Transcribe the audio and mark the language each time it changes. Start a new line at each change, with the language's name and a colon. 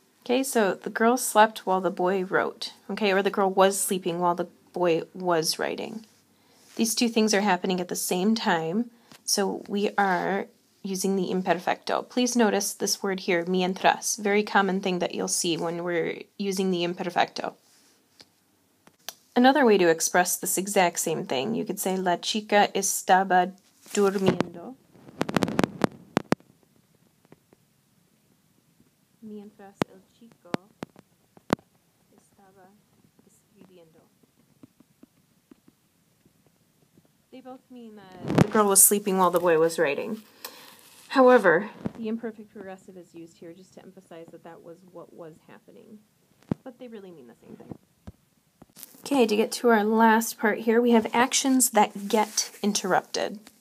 English: Okay, so the girl slept while the boy wrote, okay, or the girl was sleeping while the boy was writing. These two things are happening at the same time, so we are using the imperfecto. Please notice this word here, mientras, very common thing that you'll see when we're using the imperfecto. Another way to express this exact same thing, you could say
Spanish: la chica estaba durmiendo mientras el chico estaba escribiendo.
English: They both mean that the girl was sleeping while the boy was writing. However, the imperfect progressive is used here just to emphasize that that was what was happening. But they really mean the same thing. Okay, to get to our last part here, we have actions that get interrupted.